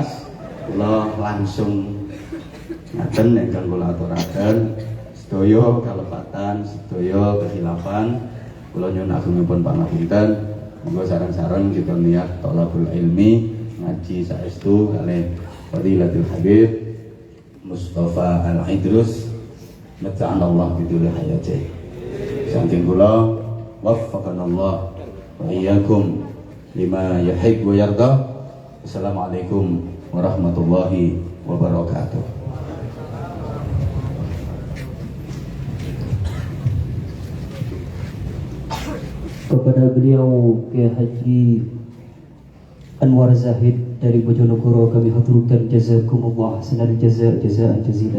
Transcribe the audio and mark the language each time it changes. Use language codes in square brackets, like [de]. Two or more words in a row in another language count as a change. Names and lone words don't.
[jv] Kula langsung ngaten nek kula aturaken sedaya kalepatan, sedaya kehilafan kula nyuwun agungipun pangapunten. Monggo sareng-sareng kita niat [ar] طلب العلم, [jv] ngaji saestu kalih Fadilatul Habib Mustafa Al-Idrus [ar] متعنا الله بطول حياته. [jv] Saking kula [ar] وفقنا الله وإياكم لما يحب ويرضى. السلام عليكم ورحمة الله وبركاته. [id] Kepada beliau Kiai Haji Anwar Zahid dari Bojonegoro kami haturkan [ar] جزاكم الله حسن الجزاء جزيلا.